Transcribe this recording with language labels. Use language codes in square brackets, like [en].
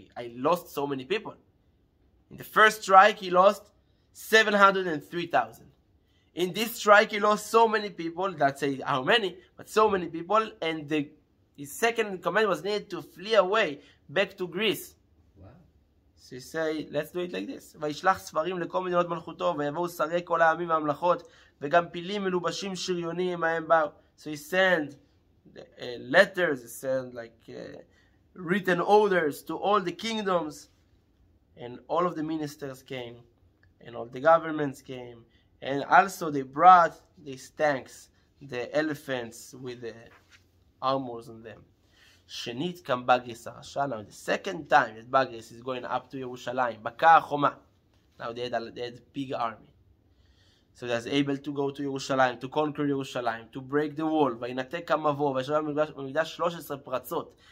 [en] I lost so many people. In the first strike, he lost 703,000. In this strike, he lost so many people. Let's say how many, but so many people. And his second in command was needed to flee away back to Greece. Wow. So he say, let's do it like this. [he] וישלח ספרים לכל מדינות מלכותו, ויבואו שרי כל העמים והמלכות, וגם פילים מלובשים שריונים מהם באו. [en] So he sent letters, he sent written orders to all the kingdoms, and all of the ministers came, and all the governments came, and also they brought these tanks, the elephants with the armors on them. [he] Shenit kam Bagris Arasha. [en] Now the second time that Bagris is going up to Yerushalayim, [he] Bakar Choma. [en] Now they had a big army. So they was able to go to Yerushalayim, to conquer Yerushalayim, to break the wall. [he] וינתק המבוא, וישב במקדש 13 פרצות.